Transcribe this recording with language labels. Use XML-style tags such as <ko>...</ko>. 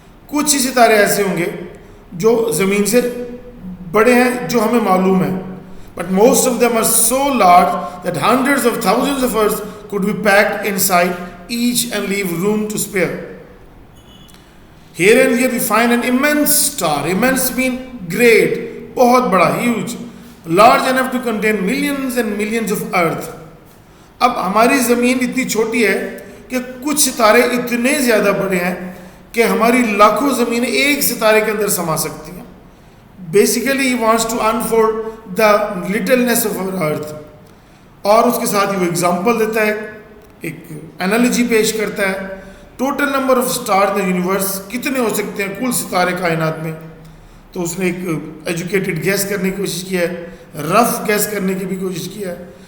<hi>कुछ ही सितारे ऐसे होंगे जो ज़मीन से बड़े हैं, जो हमें मालूम है,</hi> <en>But most of them are so large that hundreds of thousands of earth could be packed inside each and leave room to spare. Here and here we find an immense star. Immense mean great,</en> <hi>बहुत बड़ा,</hi> <en>huge, large enough to contain millions and millions of earth.</en> <hi>अब हमारी ज़मीन इतनी छोटी है कि कुछ सितारे इतने ज़्यादा बड़े हैं कि हमारी लाखों ज़मीनें एक सितारे के अंदर समा सकती हैं.</hi> <en>Basically he wants to unfold the littleness of our earth.</en> <hi>और उसके साथ ही वो एग्जाम्पल देता है, एक एनालॉजी पेश करता है.</hi> <en>total number of star in the universe</en> <hi>कितने हो सकते हैं कुल सितारे कायनात में. तो उसने एक एजुकेटेड गैस करने की कोशिश किया है, रफ गैस करने की भी कोशिश किया है.</hi>